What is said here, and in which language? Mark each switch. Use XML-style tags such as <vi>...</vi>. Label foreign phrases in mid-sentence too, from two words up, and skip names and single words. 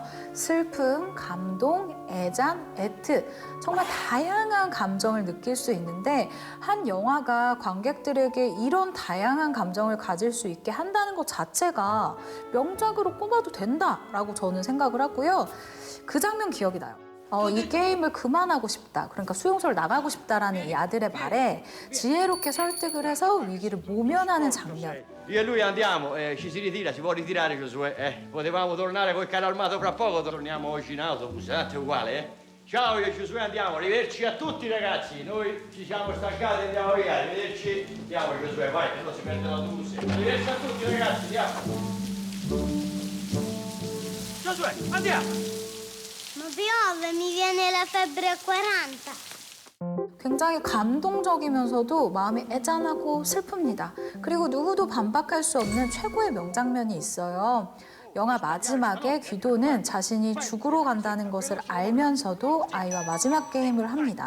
<ko>슬픔, 감동, 애잔, 애틋 정말 다양한 감정을 느낄 수 있는데 한 영화가 관객들에게 이런 다양한 감정을 가질 수 있게 한다는 것 자체가 명작으로 꼽아도 된다라고 저는 생각을 하고요. 그 장면 기억이 나요. 이 게임을 그만하고 싶다. 그러니까 수용소를 나가고 싶다라는 이 아들의 말에 지혜롭게 설득을 해서 위기를 모면하는 장면.</ko> <it>Io e lui andiamo, ci si ritira, si può ritirare Giosuè. Potevamo tornare col carro armato fra poco, torniamo oggi in autobus, è uguale, eh? Ciao, io e Giosuè andiamo, arrivederci a tutti ragazzi, noi ci siamo staccati, andiamo via, arrivederci. Andiamo Giosuè, vai, che non si perde l'autobus. Arrivederci a tutti ragazzi, andiamo. Giosuè, andiamo! Ma piove, mi viene la febbre a 40.</it> <ko>굉장히 감동적이면서도 마음이 애잔하고 슬픕니다. 그리고 누구도 반박할 수 없는 최고의 명장면이 있어요. 영화 마지막에 귀도는 자신이 죽으러 간다는 것을 알면서도 아이와 마지막 게임을 합니다.</ko>